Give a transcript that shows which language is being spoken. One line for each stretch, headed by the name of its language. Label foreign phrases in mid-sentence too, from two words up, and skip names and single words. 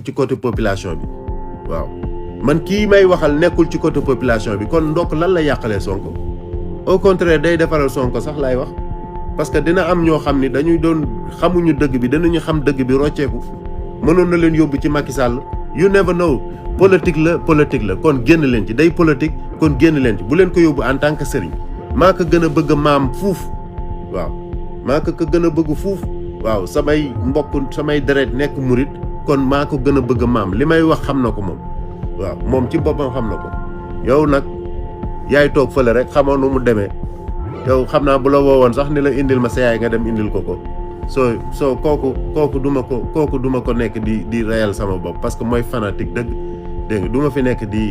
Wolof: ci
French: côté population
Wolof: bi waaw man kii may waxal nekkul ci
French: côté population
Wolof: bi kon ndokk lan la yàqalee Sonko
French: au contraire
Wolof: day defaral Sonko sax laay wax
French: parce que
Wolof: dina am ñoo xam ni dañuy doon xamuñu dëgg bi danañu xam dëgg bi rocceeku mënoon na leen yóbbu ci Macky Sall
English: you never know
Wolof: politique la kon génn leen ci day politique kon génn leen ci bu leen ko yóbbu
French: en tant que
Wolof: sëriñ maa ko gën a bëgg maam fuuf waaw maa ko gën a bëgg fuuf waaw samay mbokk samay deret nekk murit kon maa ko gën a bëgg maam li may wax xam na ko moom waaw moom ci boppam xam na ko yow nag yaay toog fële rek xamoon nu mu demee yow xam naa bu la woowoon sax ni la indil ma sa yaay nga dem indil ko soo kooku duma ko nekk di reyal sama bopp
French: parce que
Wolof: mooy fanatique dégg nga du ma fi nekk